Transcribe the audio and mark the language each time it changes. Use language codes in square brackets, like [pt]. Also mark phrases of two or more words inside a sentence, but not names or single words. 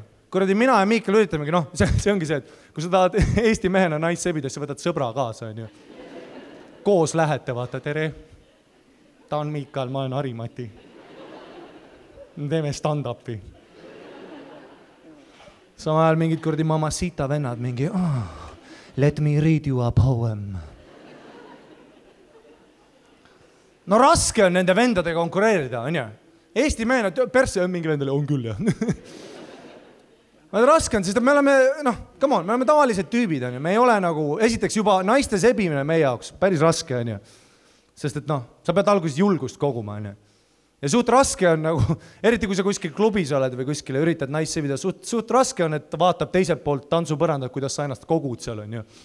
[et] Kuradi mina ja Miikal üritamegi, noh, see ongi see, et kui sa tahad Eesti mehena naist sebida, siis võtad sõbra kaasa, on ju. Koos lähete, vaata, tere. Ta on Miikal, ma olen Harimati. Teeme stand-upi. Sama ajal mingid kuradi mamacita vennad, mingi, [en] let me read you a poem. [et] No raske on nende vendade konkureerida, on ju. Eesti mehena, persse on mingi vendale, on küll, jah. Raske on, sest me oleme, noh, [en] come on, [et] me oleme tavalised tüübid, on ju. Me ei ole nagu, esiteks juba naiste sebimine meie jaoks, päris raske, on ju. Sest et, noh, sa pead alguses julgust koguma, on ju. Ja suht raske on nagu, eriti kui sa kuskil klubis oled või kuskile üritad naist sebida, suht raske on, et vaatab teiselt poolt tantsupõrandat, kuidas sa ennast kogud seal, on ju.